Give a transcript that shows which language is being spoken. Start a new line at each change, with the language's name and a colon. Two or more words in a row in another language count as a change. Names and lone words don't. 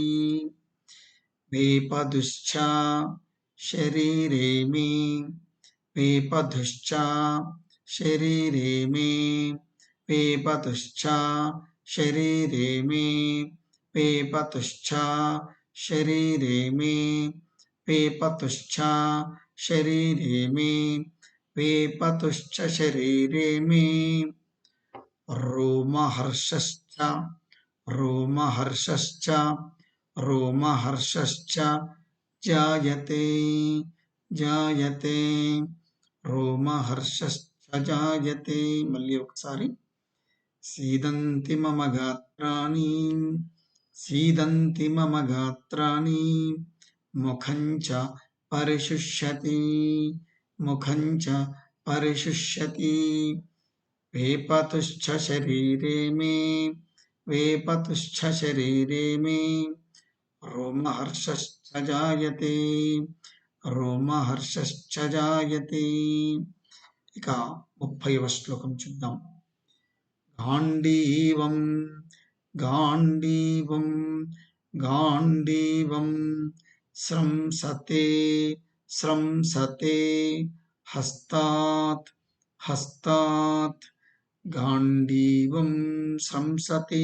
Sanskrit: वेपदुश्च शरीरे मे वेपथुश्च शरीरे मे वेपथुश्च शरीरे मे वेपथुश्च शरीरे मे वेपथुश्च शरीरे मे वेपथुश्च शरीरे मे रोमहर्षश्च रोमहर्षश्च रोमहर्षश्च जायते जायते रोमहर्षश्च जायते మళ్ళీ ఒకసారి सीदन्ति मम गात्राणि सीदन्ति मम गात्राणि मुखं च परिशुष्यति मुखं च परिशुष्यति वेपतुश्च शरीरे मे वेपतुश्च शरीरे मे रोमहर्षश्च जायते रोमहर्षश्च जायते
Telugu: ఇక 30వ శ్లోకం చూద్దాం.
Sanskrit: గాంధీవం గాంధీవం గాంధీవం స్రంసతే స్రంసతే హస్తాత్ హస్తాత్ గాంధీవం స్రంసతే